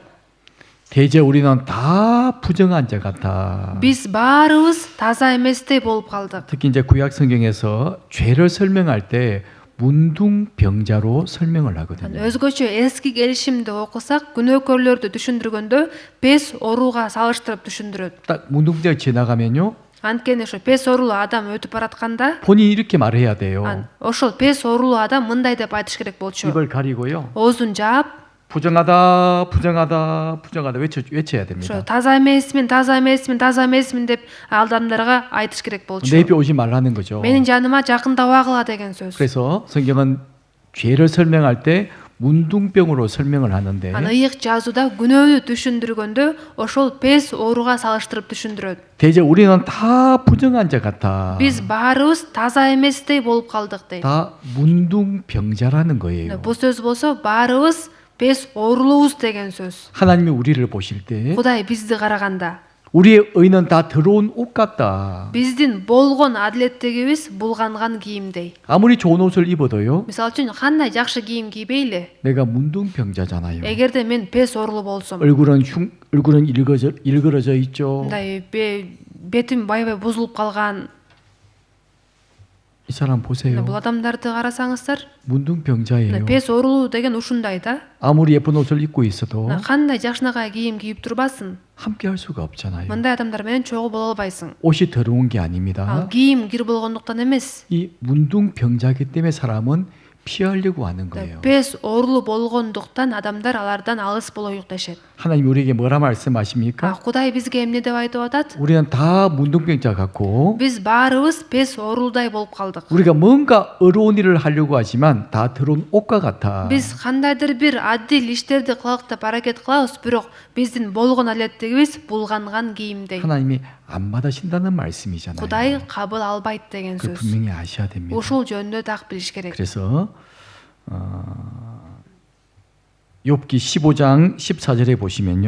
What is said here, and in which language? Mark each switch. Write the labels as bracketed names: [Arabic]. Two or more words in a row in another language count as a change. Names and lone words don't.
[Korean] 대저 우리는 다 부정한 자 같아. [Kyrgyz] Биз баарыбыз таза эместей болуп калдык. [Korean] 특히 이제 구약 성경에서 죄를 설명할 때 문둥병자로 설명을 하거든요. [Kyrgyz] Өзгөчө эски келишимди окусак, күнөөкөрлөрдү түшүндүргөндө пес орууга салыштырып түшүндүрөт. [Korean] 딱 문둥병 지나가면요. [Kyrgyz] Анткени ошо пес оорулуу адам өтүп баратканда, [Korean] 본인이 이렇게 말해야 돼요. [Kyrgyz] ошол пес оорулуу адам мындай деп айтыш керек болчу. [Korean] 입을 가리고요. [Kyrgyz] Оозун жаап, [Korean] 부정하다, 부정하다, 부정하다 외쳐야 됩니다. [Kyrgyz] ошо таза эмесмин, таза эмесмин, таза эмесмин деп адамдарга айтыш керек болчу. [Korean] 내 입에 오지 말라는 거죠. [Kyrgyz] Менин жаныма жакындабагыла деген сөз. [Korean] 그래서 성경은 죄를 설명할 때 문둥병으로 설명을 하는데 [Kyrgyz] ыйык жазууда күнөөнү түшүндүргөндө ошол пес ооруга салыштырып түшүндүрөт. [Korean] 대저 우리는 다 부정한 자 같아. [Kyrgyz] Биз баарыбыз таза эместей болуп калдык дейт. [Korean] 다 문둥병자라는 거예요. [Kyrgyz] Бул сөз болсо баарыбыз пес оорулуубуз деген сөз. [Korean] 하나님이 우리를 보실 때 [Kyrgyz] Кудай бизди караганда [Korean] 우리의 의는 다 들어온 옷 같다. [Kyrgyz] биздин болгон адилеттигибиз булганган кийимдей. [Korean] 아무리 좋은 옷을 입어도요. [Kyrgyz] Мисалы үчүн кандай жакшы кийим кийбейли, [Korean] 내가 문둥병자잖아요. [Kyrgyz] эгерде мен пес оорулуу болсом, [Korean] 얼굴은 일그러져 있죠. [Kyrgyz] мындай бетим байбай бузулуп калган, [Korean] 이 사람 보세요. [Kyrgyz] бул адамдарды карасаңыздар, [Korean] 문둥병자예요. [Kyrgyz] пес оорулуу деген ушундай да. [Korean] 아무리 예쁜 옷을 입고 있어도 [Kyrgyz] кандай жакшынакай кийим кийип турбасын, [Korean] 함께 할 수가 없잖아요. [Kyrgyz] мындай адамдар менен чогуу боло албайсың. [Korean] 옷이 더러운 게 [Kyrgyz] ал [Korean] 아닙니다. [Kyrgyz] кийим кир болгондуктан эмес, [Korean] 이 문둥병자기 때문에 사람은 피하려고 하는 거예요. [Kyrgyz] пес оорулуу болгондуктан адамдар алардан алыс болоюк дешет. [Korean] 하나님 우리에게 뭐라 말씀하십니까? [Kyrgyz] Кудай бизге эмне деп айтып атат? [Korean] 우리는 다 문둥병자 같고 [Kyrgyz] Биз баарыбыз пес оорулдай болуп калдык. [Korean] 우리가 뭔가 어려운 일을 하려고 하지만 다 들어온 옷과 같아. [Kyrgyz] Биз кандайдыр бир адил иштерди кылык деп аракет кылабыз, бирок биздин болгон адилеттигибиз булганган кийимдей. [Korean] 하나님이 안 받으신다는 말씀이잖아요. [Kyrgyz] Кудай кабыл албайт деген [Korean] 그 [Kyrgyz] сөз. [Korean] 분명히 아셔야 됩니다. [Kyrgyz] Ушул жөнүндө так билиш керек. [Korean] 그래서 욥기 15장 14절에 보시면요.